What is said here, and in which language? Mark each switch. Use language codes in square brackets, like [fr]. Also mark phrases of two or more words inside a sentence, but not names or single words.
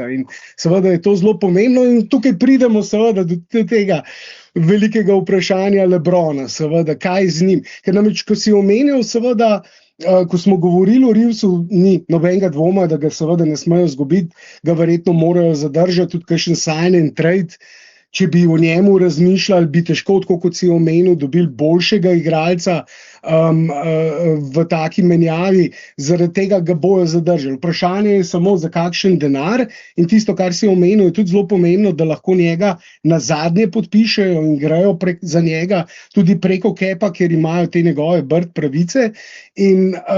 [sl] In seveda je to zelo pomembno in tukaj pridemo seveda do tega velikega vprašanja LeBrona, seveda, kaj z njim. Ker namreč, ko si omenil, seveda, ko smo govorili o Reevesu, ni nobenega dvoma, da ga seveda ne smejo izgubiti, ga verjetno morajo zadržati, tudi kakšen [en] sign and trade. [sl] Če bi o njemu razmišljali, bi težko, tako kot si omenil, dobili boljšega igralca, v taki menjavi, zaradi tega ga bojo zadržali. Vprašanje je samo, za kakšen denar, in tisto, kar si omenil, je tudi zelo pomembno, da lahko njega na zadnje podpišejo in grejo za njega tudi preko kepa, ker imajo te njegove bird pravice, in